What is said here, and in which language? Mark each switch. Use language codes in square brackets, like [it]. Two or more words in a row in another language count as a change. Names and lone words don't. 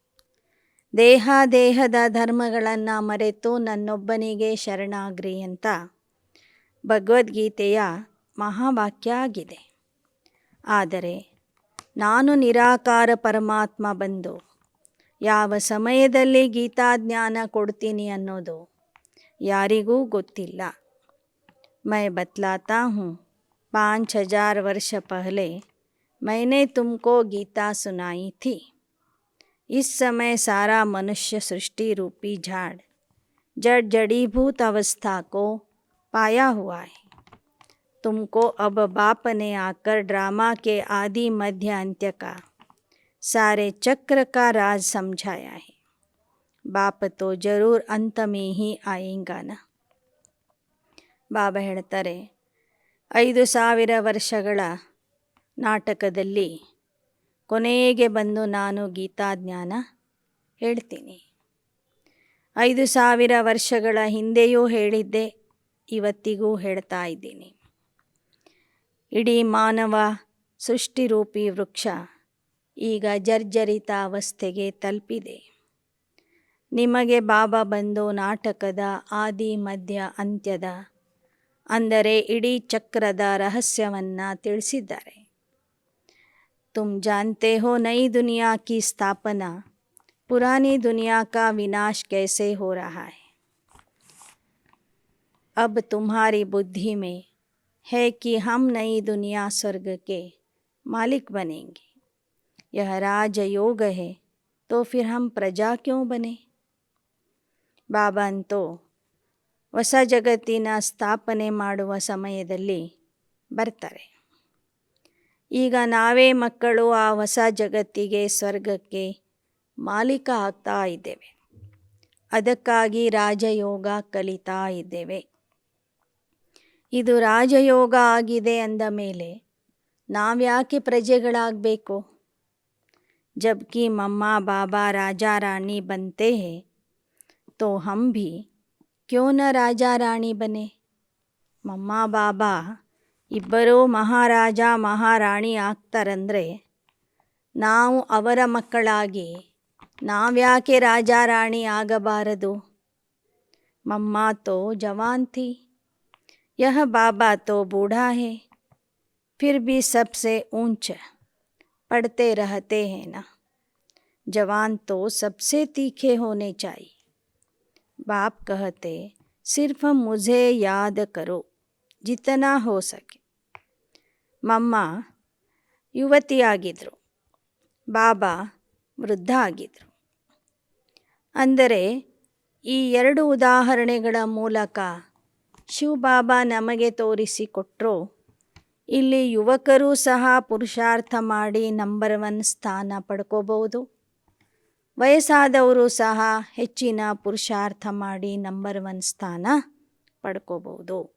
[kn] ದೇಹದ ಧರ್ಮಗಳನ್ನು ಮರೆತು ನನ್ನೊಬ್ಬನಿಗೆ ಶರಣಾಗ್ರಿ ಅಂತ ಭಗವದ್ಗೀತೆಯ ಮಹಾವಾಕ್ಯ ಆಗಿದೆ. ಆದರೆ ನಾನು ನಿರಾಕಾರ ಪರಮಾತ್ಮ ಬಂದು ಯಾವ ಸಮಯದಲ್ಲಿ ಗೀತಾಜ್ಞಾನ ಕೊಡ್ತೀನಿ ಅನ್ನೋದು ಯಾರಿಗೂ ಗೊತ್ತಿಲ್ಲ. [hi] मैं बतलाता हूँ, 5000 वर्ष पहले मैंने तुमको गीता सुनाई थी. इस समय सारा मनुष्य सृष्टि रूपी झाड़ जड़ जड़ीभूत अवस्था को पाया हुआ है. तुमको अब बाप ने आकर ड्रामा के आदि मध्य अंत्य का सारे चक्र का राज समझाया है. बाप तो जरूर अंत में ही आएगा ना. [kn] ಬಾಬಾ ಹೇಳ್ತಾರೆ, 5000 ವರ್ಷಗಳ ನಾಟಕದಲ್ಲಿ ಕೊನೆಗೆ ಬಂದು ನಾನು ಗೀತಾಜ್ಞಾನ ಹೇಳ್ತೀನಿ. 5000 ವರ್ಷಗಳ ಹಿಂದೆಯೂ ಹೇಳಿದ್ದೆ, ಇವತ್ತಿಗೂ ಹೇಳ್ತಾ ಇದ್ದೀನಿ. ಇಡೀ ಮಾನವ ಸೃಷ್ಟಿರೂಪಿ ವೃಕ್ಷ ಈಗ ಜರ್ಜರಿತ ಅವಸ್ಥೆಗೆ ತಲುಪಿದೆ. ನಿಮಗೆ ಬಾಬಾ ಬಂದು ನಾಟಕದ ಆದಿ ಮಧ್ಯ ಅಂತ್ಯದ ಅಂದರೆ ಇಡೀ ಚಕ್ರದ ರಹಸ್ಯವನ್ನು ತಿಳಿಸಿದ್ದಾರೆ. [hi] तुम जानते हो नई दुनिया की स्थापना पुरानी दुनिया का विनाश कैसे हो रहा है. अब तुम्हारी बुद्धि में है कि हम नई दुनिया स्वर्ग के मालिक बनेंगे. यह राजयोग है, तो फिर हम प्रजा क्यों बने. [kn] ಬಾಬಾ ಅಂತೂ ಹೊಸ ಜಗತ್ತಿನ ಸ್ಥಾಪನೆ ಮಾಡುವ ಸಮಯದಲ್ಲಿ ಬರ್ತಾರೆ. ಈಗ ನಾವೇ ಮಕ್ಕಳು ಆ ಹೊಸ ಜಗತ್ತಿಗೆ, ಸ್ವರ್ಗಕ್ಕೆ ಮಾಲೀಕ ಆಗ್ತಾ ಇದ್ದೇವೆ. ಅದಕ್ಕಾಗಿ ರಾಜಯೋಗ ಕಲಿತಾ ಇದ್ದೇವೆ. ಇದು ರಾಜಯೋಗ ಆಗಿದೆ ಅಂದ ಮೇಲೆ ನಾವ್ಯಾಕೆ ಪ್ರಜೆಗಳಾಗಬೇಕು? [hi] जबकि मम्मा बाबा राजा रानी बनते हैं तो हम भी क्यों न राजा रानी बने? [kn] ಮಮ್ಮ ಬಾಬಾ ಇಬ್ಬರೂ ಮಹಾರಾಜ ಮಹಾರಾಣಿ ಆಗ್ತಾರಂದರೆ ನಾವು ಅವರ ಮಕ್ಕಳಾಗಿ ನಾವ್ಯಾಕೆ ರಾಜ ರಾಣಿ ಆಗಬಾರದು? [hi] मम्मा तो जवान थी, यह बाबा तो बूढ़ा है, फिर भी सबसे ऊंच पढ़ते रहते हैं ना। जवान तो सबसे तीखे होने चाहिए। बाप कहते सिर्फ मुझे याद करो जितना हो सके। [kn] ಮಮ್ಮ ಯುವತಿಯಾಗಿದ್ದರು, ಬಾಬಾ ವೃದ್ಧ ಆಗಿದ್ದರು. ಅಂದರೆ ಈ ಎರಡು ಉದಾಹರಣೆಗಳ ಮೂಲಕ ಶಿವಬಾಬಾ ನಮಗೆ ತೋರಿಸಿಕೊಟ್ಟರು, ಇಲ್ಲಿ ಯುವಕರೂ ಸಹ ಪುರುಷಾರ್ಥ ಮಾಡಿ ನಂಬರ್ 1 ಸ್ಥಾನ ಪಡ್ಕೋಬಹುದು, ವಯಸ್ಸಾದವರು ಸಹ ಹೆಚ್ಚಿನ ಪುರುಷಾರ್ಥ ಮಾಡಿ ನಂಬರ್ 1 ಸ್ಥಾನ ಪಡ್ಕೋಬಹುದು.